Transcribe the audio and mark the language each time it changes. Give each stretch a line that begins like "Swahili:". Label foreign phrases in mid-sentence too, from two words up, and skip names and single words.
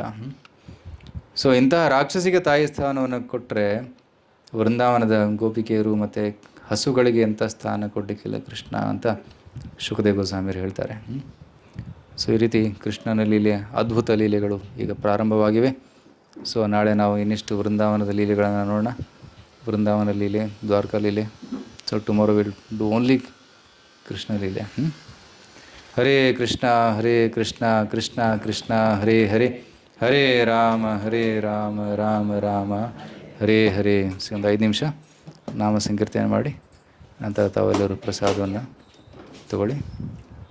Kannada: ಸೊ ಇಂತಹ ರಾಕ್ಷಸಿಗೆ ತಾಯಿ ಸ್ಥಾನವನ್ನು ಕೊಟ್ಟರೆ ವೃಂದಾವನದ ಗೋಪಿಕೆಯರು ಮತ್ತು ಹಸುಗಳಿಗೆ ಎಂಥ ಸ್ಥಾನ ಕೊಡಲಿಕ್ಕಿಲ್ಲ ಕೃಷ್ಣ ಅಂತ ಶುಕದೇವ ಗೋಸ್ವಾಮಿಯರು ಹೇಳ್ತಾರೆ. ಸೊ ಈ ರೀತಿ ಕೃಷ್ಣನ ಲೀಲೆ, ಅದ್ಭುತ ಲೀಲೆಗಳು ಈಗ ಪ್ರಾರಂಭವಾಗಿವೆ. ಸೊ ನಾಳೆ ನಾವು ಇನ್ನಿಷ್ಟು ವೃಂದಾವನದ ಲೀಲೆಗಳನ್ನು ನೋಡೋಣ. ವೃಂದಾವನ ಲೀಲೆ, ದ್ವಾರಕಾ ಲೀಲೆ.
English: so tomorrow will do only
Kannada: ಕೃಷ್ಣ ಲೀಲೆ.
Sanskrit: ಹರೇ ಕೃಷ್ಣ ಕೃಷ್ಣ ಕೃಷ್ಣ ಹರೇ ಹರೇ, ಹರೇ ರಾಮ ರಾಮ ರಾಮ ಹರೇ ಹರೇ.
Kannada: ಒಂದು 5 ನಿಮಿಷ ನಾಮ ಸಂಕೀರ್ತನೆ ಮಾಡಿ ನಂತರ ತಾವೆಲ್ಲರೂ ಪ್ರಸಾದವನ್ನು ತಗೊಳ್ಳಿ.